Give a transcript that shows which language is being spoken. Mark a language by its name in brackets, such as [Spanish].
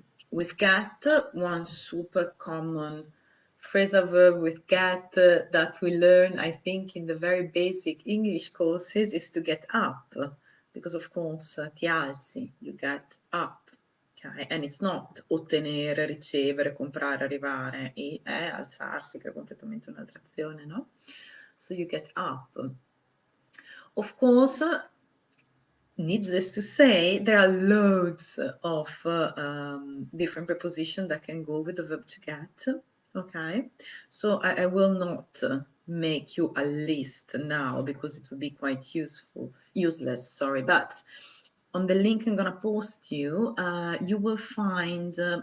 [English] With get, one super common phrasal verb with get that we learn, I think, in the very basic English courses is to get up, because of course [Italian] ti alzi, [English] you get up, okay? And it's not [Italian] ottenere, ricevere, comprare, arrivare, è alzarsi, che è completamente un'altra azione, no? [English] So you get up. Of course, needless to say, there are loads of different prepositions that can go with the verb to get. Okay, so I will not make you a list now because it would be quite useless, sorry, but on the link I'm gonna post you, you will find